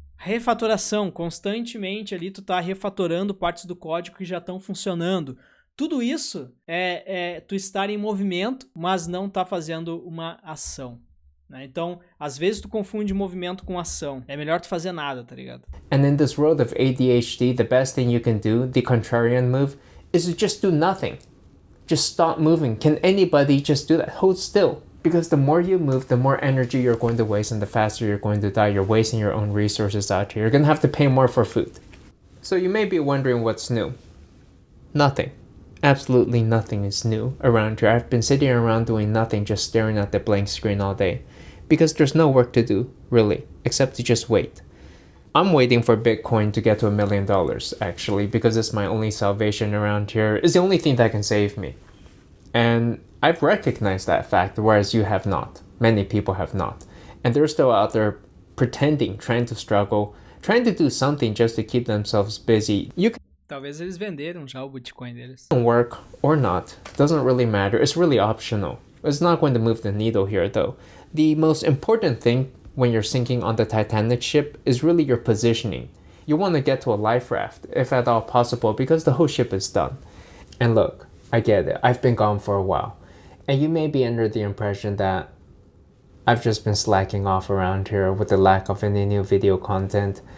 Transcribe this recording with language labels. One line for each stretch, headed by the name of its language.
Portuguese: Refatoração, constantemente ali tu tá refatorando partes do código que já estão funcionando. Tudo isso é tu estar em movimento, mas não tá fazendo uma ação, né? Então, às vezes tu confunde movimento com ação. É melhor tu fazer nada, tá ligado?
English: And in this world of ADHD, the best thing you can do, the contrarian move, is to just do nothing. Just stop moving. Can anybody just do that? Hold still. Because the more you move, the more energy you're going to waste and the faster you're going to die. You're wasting your own resources out here. You're going to have to pay more for food. So you may be wondering what's new. Nothing. Absolutely nothing is new around here. I've been sitting around doing nothing, just staring at the blank screen all day. Because there's no work to do, really, except to just wait. I'm waiting for Bitcoin to get to $1 million, actually, because it's my only salvation around here. It's the only thing that can save me. And I've recognized that fact, whereas you have not. Many people have not. And they're still out there pretending, trying to struggle, trying to do something just to keep themselves busy. You
Portuguese: Talvez eles venderam já o Bitcoin deles.
English: can work or not. Doesn't really matter. It's really optional. It's not going to move the needle here, though. The most important thing when you're sinking on the Titanic ship is really your positioning. You want to get to a life raft, if at all possible, because the whole ship is done. And look, I get it. I've been gone for a while. And you may be under the impression that I've just been slacking off around here with the lack of any new video content.